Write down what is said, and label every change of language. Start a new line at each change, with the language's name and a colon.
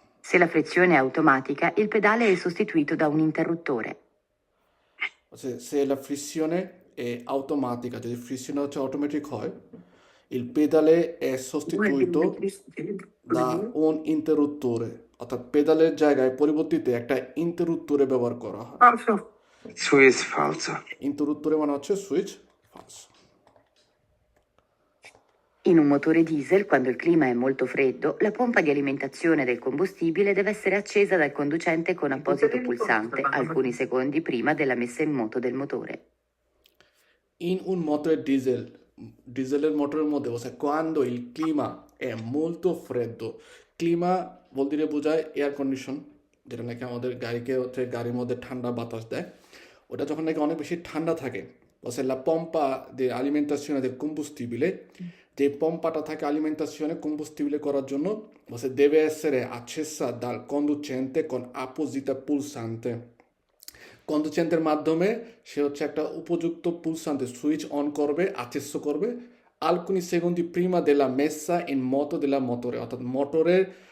Italian: Se la frizione è automatica, il pedale è sostituito da un interruttore. Se la frizione è automatica,
Bangla: যদি friction হচ্ছে automatic হয়,
Italian: il pedale è sostituito da un interruttore,
Bangla: অর্থাৎ পেডালের জায়গায় পরিবর্তিতে একটা ইন্টারুত্তরে ব্যবহার করা হয়। সুইচ ফালসো। ইন্টারুত্তরে মানে হচ্ছে switch ফালসো।
Italian: In un motore diesel, quando il clima è molto freddo, la pompa di alimentazione del combustibile deve essere accesa dal conducente con apposito pulsante alcuni secondi prima della messa in moto del motore. In un motore diesel,
Bangla: ডিজেলের মোটরের মধ্যে বসে
Italian: quando il clima è molto freddo,
Bangla: ক্লিমা বলতে বোঝায় air condition, যেটা নাকি আমাদের গাড়িকে হচ্ছে গাড়ির মধ্যে ঠান্ডা বাতাস দেয়। ওটা যখন নাকি অনেক বেশি ঠান্ডা থাকে, বসে
Italian: la pompa di alimentazione del combustibile,
Bangla: যে পম্পাটা থাকে
Italian: alimentazione combustibile
Bangla: করার জন্য, বসে
Italian: deve essere accesa dal conducente con apposita pulsante,
Bangla: কন্ডুচেন্টের মাধ্যমে সে হচ্ছে একটা উপযুক্ত পুলসান্তে সুইচ অন করবে, আচেস্য করবে
Italian: alcuni secondi prima della messa in moto della motore,
Bangla: অর্থাৎ মোটরের